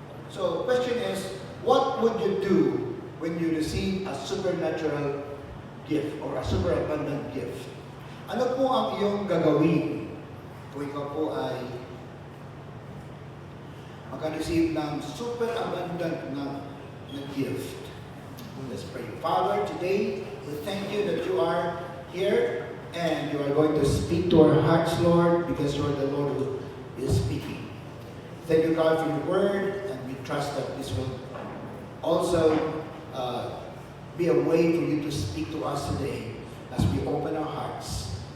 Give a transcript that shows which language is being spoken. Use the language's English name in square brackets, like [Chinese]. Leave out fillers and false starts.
[English] So the question is, what would you do when you receive a supernatural gift or a super abundant gift? [Filipino] Ano po ang iyong gagawin kung ikaw po ay maka-receive ng super abundant na gift? [English] Let's pray. Father, today we thank you that you are here and you are going to speak to our hearts, Lord, because you are the Lord who is speaking. Thank you, God, for your word, and we trust that this will also be a way for you to speak to us today as we open our hearts.